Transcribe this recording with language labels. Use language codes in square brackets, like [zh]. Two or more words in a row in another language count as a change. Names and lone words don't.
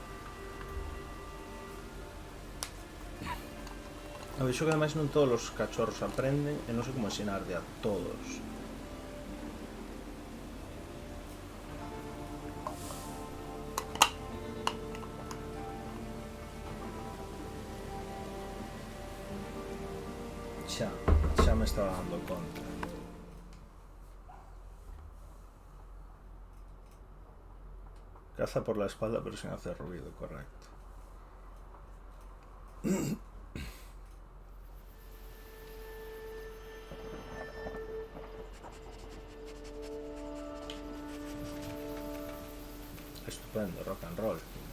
[gl] A vexo que ademais non todos os cachorros aprenden e non sei como ensinarle a todos. Xa me estaba dando conta. [es] Caza por la espalda pero sin hacer ruido, correcto. Estupendo, [en] rock and roll.